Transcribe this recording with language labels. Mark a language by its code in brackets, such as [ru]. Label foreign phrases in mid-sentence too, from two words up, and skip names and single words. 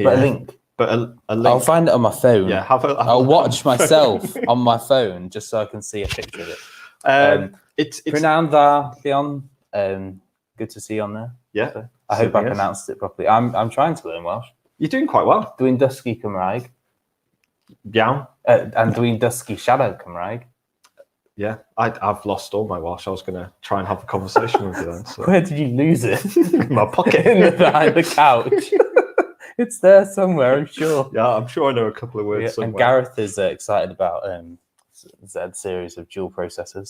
[en] but a link. But a link. I'll find it on my phone. Yeah, I'll watch myself on my phone just so I can see a picture of it. It's Leon. Good to see you on there. Yeah. I hope I pronounced it properly. I'm trying to learn Welsh. You're doing quite well. [cy] Dwi'n dysgu Cymraeg. [en] Yeah. [cy] And dwi'n dysgu siarad Cymraeg. [en] Yeah, I've lost all my Welsh. I was going to try and have a conversation with you then. So. Where did you lose it? In my pocket. Behind the couch. It's there somewhere, I'm sure. Yeah, I'm sure I know a couple of words somewhere. And Gareth is excited about Z series of dual processors.